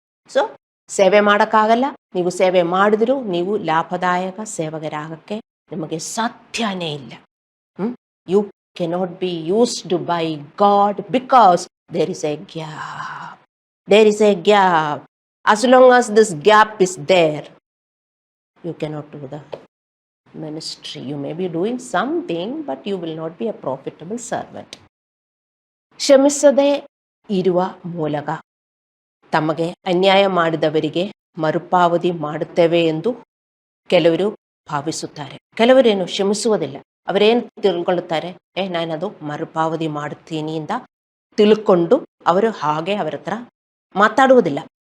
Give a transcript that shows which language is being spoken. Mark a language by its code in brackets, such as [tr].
[kn] So ಸೇವೆ ಮಾಡೋಕ್ಕಾಗಲ್ಲ. ನೀವು ಸೇವೆ ಮಾಡಿದ್ರು ನೀವು ಲಾಭದಾಯಕ ಸೇವಕರಾಗಕ್ಕೆ ನಿಮಗೆ ಸಾಧ್ಯನೇ ಇಲ್ಲ. [en] You cannot be used by God because there is a gap. There is a gap. As long as this gap is there, you cannot do the ministry. You may be doing something, but you will not be a profitable servant. [kn] ಕ್ಷಮಿಸದೆ ಇರುವ ಮೂಲಕ ತಮಗೆ ಅನ್ಯಾಯ ಮಾಡಿದವರಿಗೆ ಮರುಪಾವತಿ ಮಾಡುತ್ತೇವೆ ಎಂದು ಕೆಲವರು ಭಾವಿಸುತ್ತಾರೆ. ಕೆಲವರೇನು ಕ್ಷಮಿಸುವುದಿಲ್ಲ. ಅವರೇನು ತಿಳ್ಕೊಳ್ಳುತ್ತಾರೆ, ನಾನದು ಮರುಪಾವತಿ ಮಾಡುತ್ತೀನಿ ಅಂತ ತಿಳ್ಕೊಂಡು ಅವರು ಹಾಗೆ ಅವರ ಹತ್ರ ಮಾತಾಡುವುದಿಲ್ಲ.